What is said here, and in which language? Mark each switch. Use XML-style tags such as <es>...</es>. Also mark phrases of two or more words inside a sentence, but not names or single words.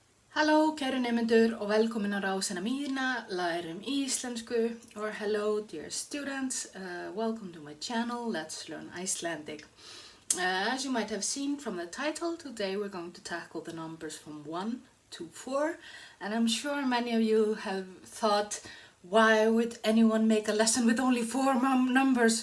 <is>Halló kæru nemendur og velkomin á rásina mína, lærum íslensku,</is> <en>or hello dear students, welcome to my channel, let's learn Icelandic. As you might have seen from the title, today we're going to tackle the numbers from 1 to 4, and I'm sure many of you have thought, why would anyone make a lesson with only 4 numbers?</en>